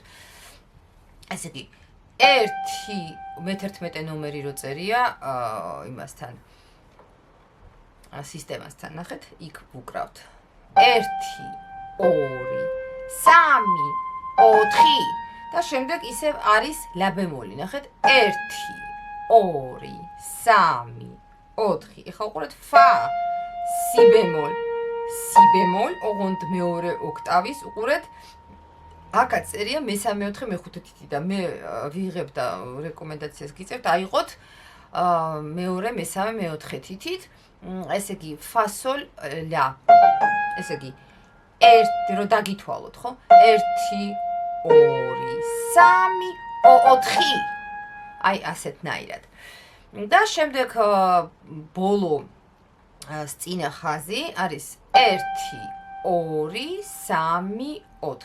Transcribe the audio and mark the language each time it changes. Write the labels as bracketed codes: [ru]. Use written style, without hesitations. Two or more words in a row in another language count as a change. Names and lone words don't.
[ka] ესე იგი 1 ნომერი რო წერია იმასთან სისტემასთან, ნახეთ, იქ ვუკრავთ 1 2 3 4 და შემდეგ ისევ არის ლა ბემოლი, ნახეთ 1 2 3 4 ეხლა უყურეთ fa, si bemol, ოღონდ მეორე ოქტავის უყურეთ. აქაც წერია მესამე 4 მეხუთე თითი და მე ვიღებ და რეკომენდაციას გიწევთ აიღოთ მეორე, მესამე, მეოთხე თითით. ესე იგი fa sol la. ესე იგი 1 რო დაგითვალოთ, ხო? 1 2 3 4 აი ასეთნაირად. და შემდეგ ბოლო წინა ხაზი არის 1 2 3 4.